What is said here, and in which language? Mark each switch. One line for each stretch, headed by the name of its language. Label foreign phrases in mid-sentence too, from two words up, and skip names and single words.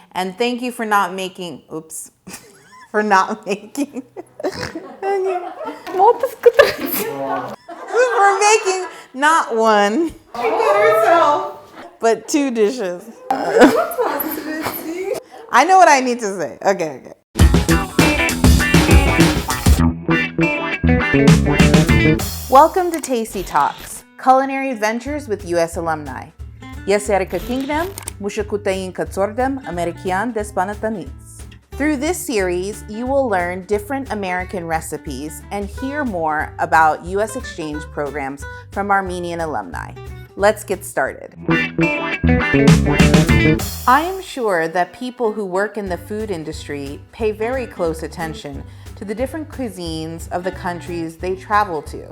English: And thank you for not making, for not making, for making not one, but 2 dishes. I know what I need to say. Okay. Welcome to Tasty Talks, culinary adventures with U.S. alumni.
Armenian: Ես Էրիկա Քինգն եմ, մշակութային կցորդ եմ Ամերիկյան դեսպանությունից.
English: Through this series, you will learn different American recipes and hear more about U.S. exchange programs from Armenian alumni. Let's get started. I am sure that people who work in the food industry pay very close attention to the different cuisines of the countries they travel to.